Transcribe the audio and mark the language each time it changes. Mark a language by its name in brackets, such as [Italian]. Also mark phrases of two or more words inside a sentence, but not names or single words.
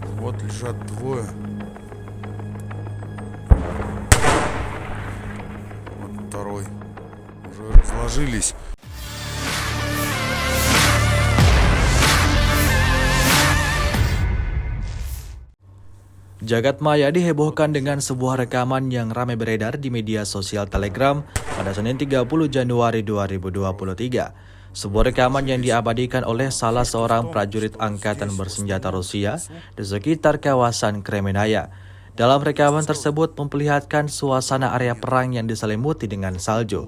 [Russian] Вот лежат двое. Вот второй. Уже разложились. [Indonesian] Jagat maya dihebohkan dengan sebuah rekaman yang ramai beredar di media sosial Telegram pada Senin 30 Januari 2023. Sebuah rekaman yang diabadikan oleh salah seorang prajurit angkatan bersenjata Rusia di sekitar kawasan Kremenaya. Dalam rekaman tersebut memperlihatkan suasana area perang yang diselimuti dengan salju.